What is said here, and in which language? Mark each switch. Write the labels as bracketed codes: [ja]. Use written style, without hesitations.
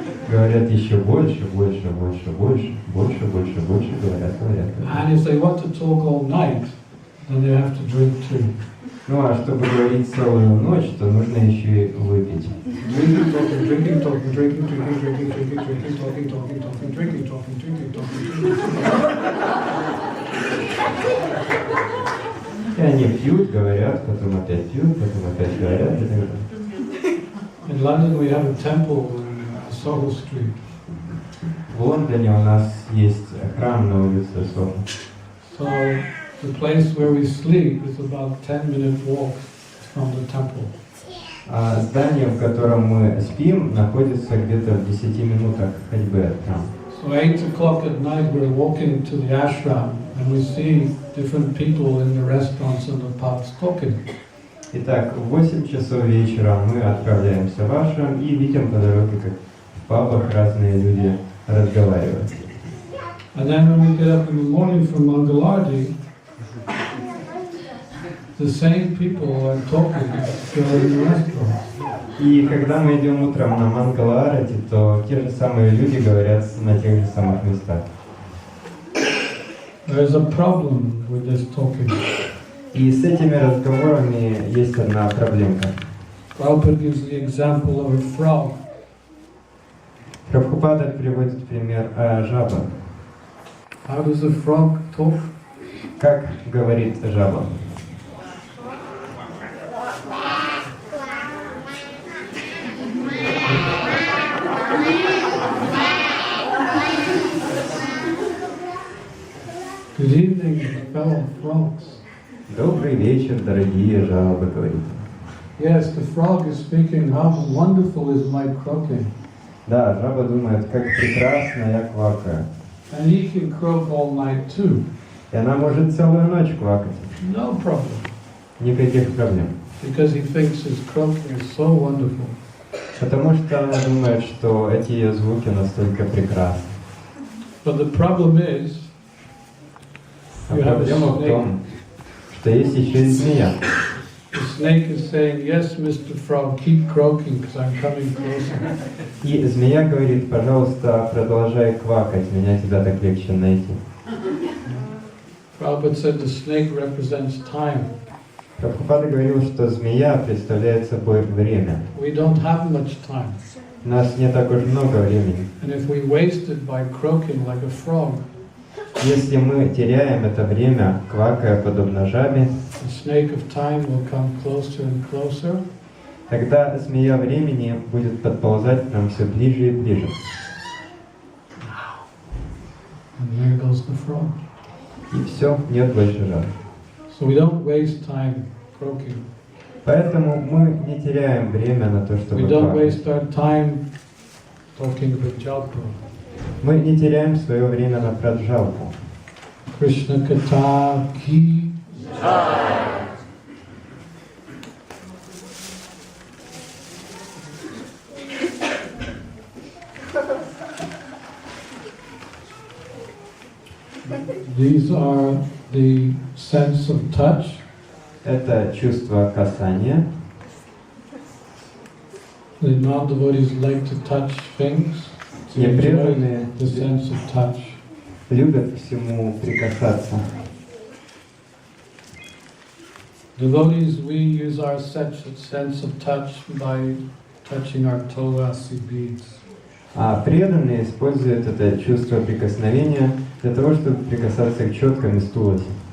[ru] говорят еще больше, больше, больше, больше, больше, больше, больше, говорят. [en] And if they want to talk all night, then they have to drink too. [ru] Ну а чтобы говорить целую ночь, то нужно еще и выпить. [en] Drinking, talking, drinking, talking, drinking, drinking, drinking, drinking, drinking, talking, talking, talking, drinking, talking, drinking, talking. [ru] И они пьют, говорят, потом опять пьют, потом опять говорят и так далее. [en] In London we have a temple in Soho Street. [ru] В Лондоне у нас есть храм на улице Сохо. [en] So the place where we sleep is about 10-minute walk from the temple. [ru] А здание, в котором мы спим, находится где-то в 10 минутах ходьбы от храма. [en] So 8 o'clock at night we're walking to the ashram and we see different people in the restaurants and the pubs talking. [ru] Итак, в 8 часов вечера мы отправляемся в ашрам и видим по дороге, как в пабах разные люди разговаривают. [en] And then when we get up in the morning for Mangalarti, the same people are talking still in the restaurant. [ru] И когда мы идем утром на Мангала-арати, то те же самые люди говорят на тех же самых местах. [en] There is a problem with this talking. [ru] И с этими разговорами есть одна проблемка. [en] Prabhupada gives the example of a frog. [ru] Прабхупада приводит пример о жабах. [en] How does a frog talk? [ru] Как говорит жаба? [en] Good evening, fellow frogs. [ru] Добрый вечер, дорогие жабы, говорит. [en] Yes, the frog is speaking, how wonderful is my croaking. [ru] Да, жаба думает, как прекрасно я квакаю. [en] And he can croak all night too. [ru] И она может целую ночь квакать. [en] No problem. [ru] Никаких проблем. [en] Because he thinks his croaking is so wonderful. [ru] Потому что она думает, что эти ее звуки настолько прекрасны. [en] But the problem is, [ru] А проблема в том, что есть еще и змея. [en] the snake is saying, yes, Mr. Frog, keep croaking because I'm coming closer. [ru] И змея говорит, пожалуйста, продолжай квакать, меня тебя так легче найти. [en] Prabhupada said the snake represents time. [ru] Прабхупада говорил, что змея представляет собой время. [en] We don't have much time. [ru] У нас не так уж много времени. [en] And if we waste it by croaking like a frog, [ru] Если мы теряем это время, квакая подобно жабе, [en] the snake of time will come closer and closer. [ru] тогда змея времени будет подползать к нам все ближе и ближе. [en] And there goes the frog. [ru] И все, нет больше жабы. [en] So we don't waste time croaking. [ru] Поэтому мы не теряем время на то, [en] We [ru] чтобы [en] don't [ru] квакать. [en] waste our time talking about Jalpa. [ru] Мы не теряем свое время на праджалпу. [en] Krishna Katha Ki. These are the sense of touch. [ru] Это чувство касания. [en] The non-devotees like to touch things, to enjoy [ru] Непреданные [en] the sense of touch. [ru] любят к всему прикасаться. [en] Devotees, we use our sense of touch by touching our Tulasi beads. [ru] А преданные используют это чувство прикосновения для того, чтобы прикасаться к четкам из туласи.